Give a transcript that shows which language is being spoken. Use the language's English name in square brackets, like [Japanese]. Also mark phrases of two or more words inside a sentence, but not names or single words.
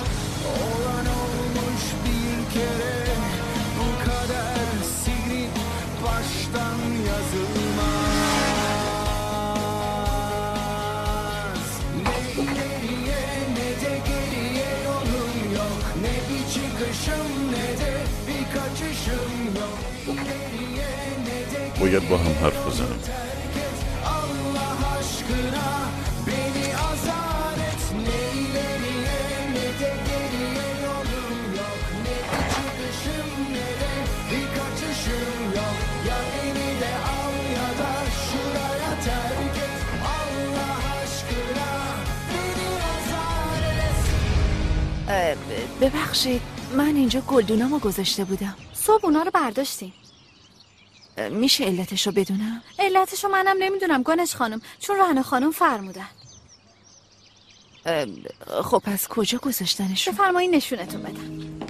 [Turkish] Olan olmuş bir kere, bu kader silip baştan yazılmaz. Ne ileriye ne de geriye yolum yok. Ne bir çıkışım ne de bir kaçışım yok. İleriye ne de [Persian] باید با هم حرف بزنیم. [Turkish] terk et Allah aşkına. Beni azar et. Ne ileriye ne de geriye yolum yok. Ne bir çıkışım ne de bir kaçışım yok. Ya beni de al ya da şuraya terk et Allah aşkına. Beni azar et. [Persian] ببخشید من اینجا گلدونامو گذاشته بودم. صبح اونا رو برداشتیم. میشه علتشو بدونم؟ علتشو منم نمیدونم گانش خانم، چون رهنه خانم فرمودن. خب پس کجا گذاشتنشون؟ بفرمایید نشونتون بدم.